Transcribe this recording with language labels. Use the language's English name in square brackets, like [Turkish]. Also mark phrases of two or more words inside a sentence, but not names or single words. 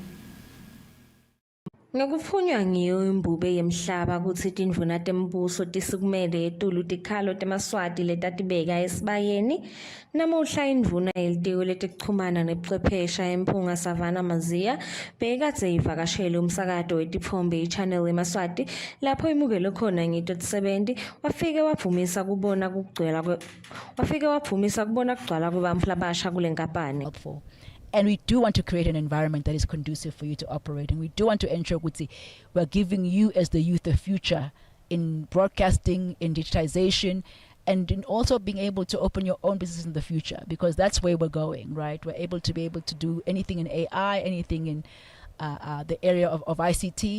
[Swati] Ngokuphunywa ngiyo imbube yemhlaba kutsi tindvuna tembuso tisikumele etulu tikhalo temaswati letatibeka esibayeni, namuhla indvuna yelitiko letekuchumana nebuchwephesha emphunga Savana Maziya bekatse ivakashele umsakato wetitfombe Channel Yemaswati lapho imukele khona ngito tisebenti wafike wavumisa kubona kugcwala kwebantfu labasha kule nkampani. [English] And we do want to create an environment that is conducive for you to operate. And we do want to ensure we're giving you as the youth the future in broadcasting, in digitization, and in also being able to open your own business in the future, because that's where we're going, right? We're able to do anything in AI, anything in the area of ICT.